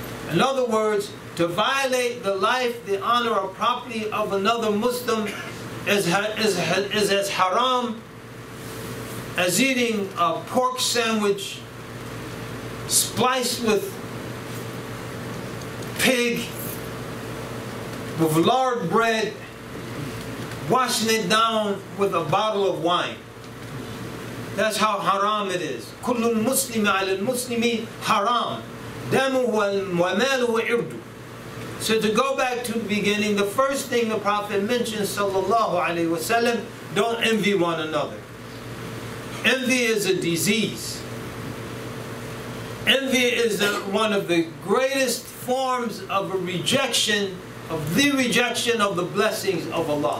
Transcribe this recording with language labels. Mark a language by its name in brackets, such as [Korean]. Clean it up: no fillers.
[English] In other words, to violate the life, the honor, or property of another Muslim is as haram as eating a pork sandwich spliced with pig, with lard bread, washing it down with a bottle of wine. That's how haram it is. [Arabic] كل المسلم على المسلم حرام دمه وماله وعرضه. [English] So to go back to the beginning, the first thing the Prophet mentioned, sallallahu alaihi wasallam, don't envy one another. Envy is a disease. Envy is one of the greatest forms of a rejection, of the blessings of Allah.